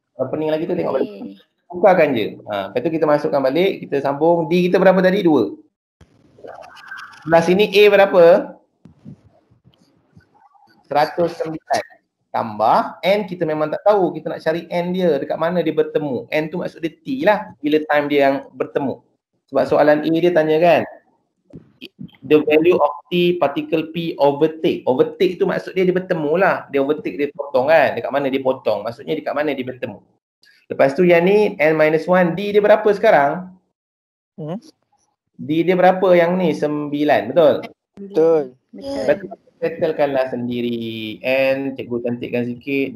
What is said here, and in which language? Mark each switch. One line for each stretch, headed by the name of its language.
Malay: Pening lagi tu tengok balik. Bukakan je. Lepas tu kita masukkan balik. Kita sambung. D kita berapa tadi? 2. Sebelah sini A berapa? 109. Tambah N kita memang tak tahu. Kita nak cari N dia. Dekat mana dia bertemu. N tu maksud dia T lah. Bila time dia yang bertemu. Sebab soalan A dia tanya kan.
English: The value of T particle P overtake.
Malay: Overtake tu maksud dia bertemu lah. Dia overtake, dia potong kan. Dekat mana dia potong. Maksudnya dekat mana dia bertemu. Lepas tu yang ni N-1. D dia berapa sekarang? D dia berapa yang ni? 9. Betul? Betul. Settlekanlah sendiri. N cikgu cantikkan sikit.